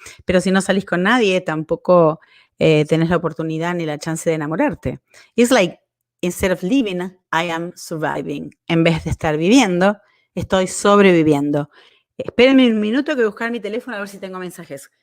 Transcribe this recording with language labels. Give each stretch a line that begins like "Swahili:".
Spanish: Pero si no salís con nadie, tampoco tenés la oportunidad ni la chance de enamorarte.
English: It's like, instead of living, I am surviving.
Spanish: En vez de estar viviendo, estoy sobreviviendo. Espérenme un minuto que voy a buscar mi teléfono a ver si tengo mensajes.